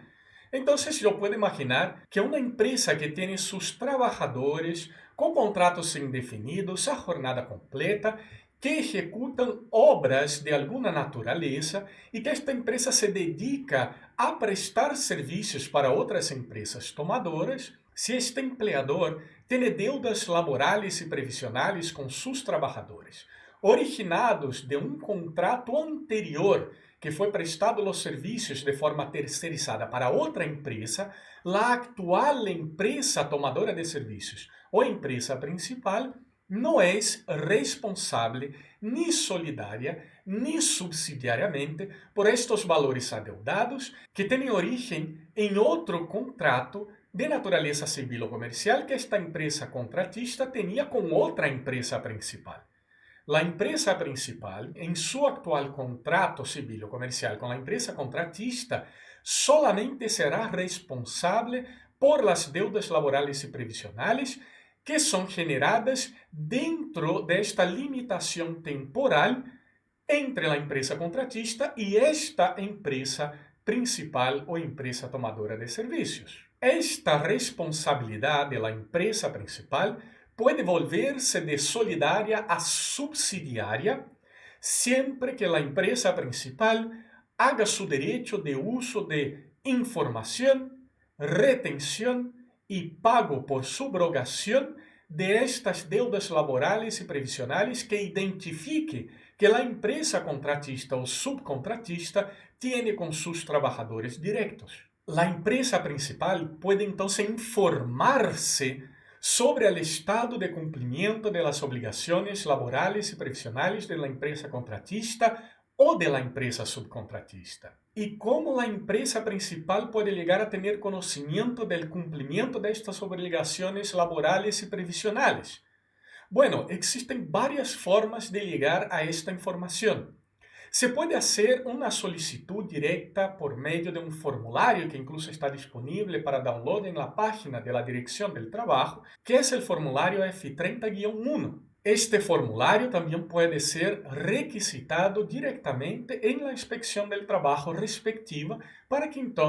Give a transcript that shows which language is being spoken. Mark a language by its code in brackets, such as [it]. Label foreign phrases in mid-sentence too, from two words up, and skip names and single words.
[es] Entonces yo puedo imaginar que una empresa que tiene sus trabajadores con contratos indefinidos a jornada completa, que ejecutan obras de alguna naturaleza y que esta empresa se dedica a prestar servicios para otras empresas tomadoras, si este empleador tiene deudas laborales y previsionales con sus trabajadores, [pt] originados de um contrato anterior que foi prestado os serviços de forma terceirizada para outra empresa, a atual empresa tomadora de serviços ou empresa principal não é responsável ni solidária ni subsidiariamente por estes valores adeudados que têm origem em outro contrato de natureza civil ou comercial que esta empresa contratista tinha com outra empresa principal. A empresa principal, em seu atual contrato civil ou comercial com a empresa contratista, solamente será responsável [es] por las deudas [pt] laborais e previsionais que são generadas dentro desta limitação temporal entre a empresa contratista e esta empresa principal ou empresa tomadora de serviços. Esta responsabilidade da empresa principal pode volver-se de solidária a subsidiária sempre que a empresa principal [es] haga su derecho [pt] de uso de informação, retenção e pago por subrogação [es] de estas deudas [pt] laborais e previsionais que identifique que a empresa contratista ou subcontratista tem com seus trabalhadores diretos. A empresa principal pode então informar-se sobre o estado de cumprimento [es] de las [pt] obrigações laborais e previsionais da empresa contratista ou da empresa subcontratista. E como a empresa principal pode chegar a ter conhecimento do cumprimento destas obrigações laborais e previsionais? [es] Bueno, existen [pt] várias formas de chegar a esta informação. Se pode fazer uma [es] solicitud directa [pt] por meio de um formulário que incluso está disponível para download na página da Direção do Trabalho, que é o formulário F30-1. Este formulário também pode ser requisitado diretamente em la inspecção do trabalho respectiva para que então